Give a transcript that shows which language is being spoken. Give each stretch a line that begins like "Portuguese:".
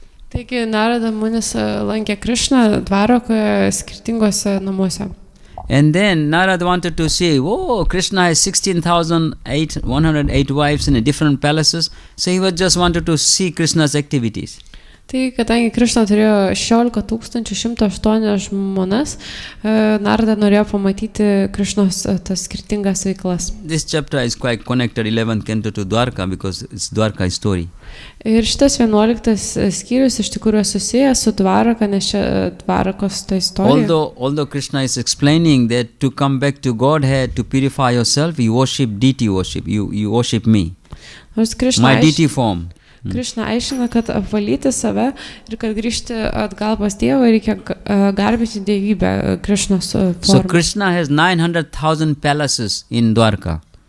Lithuanian: Taigi Narada Munis lankė Krišną Dvarokoje skirtingose namuose.
English: And then Narad wanted to see, oh, Krishna has 16,108 wives in different palaces. So he was just wanted to see Krishna's activities.
Lithuanian: Tai kadangi Krišna turėjo 16,108 žmonas, Narada norėjo pamatyti Krišnos tas skirtingas veiklas.
English: This chapter is quite connected 11th canto to Dwarka because it's Dwarka story.
Lithuanian: Ir šitas 11 skyrius iš tikrųjų susijęs su Dvaraka, nes čia Dvarakos ta istorija.
English: Although Krishna is explaining that to come back to Godhead, to purify yourself, you worship deity worship, you worship me, my deity form.
Lithuanian: Krišna aiškina, kad apvalyti save ir kad grįžti atgal pas Dievą reikia garbinti dievybę Krišnos formą.
English: So Krishna has 900,000 palaces in Dwarka.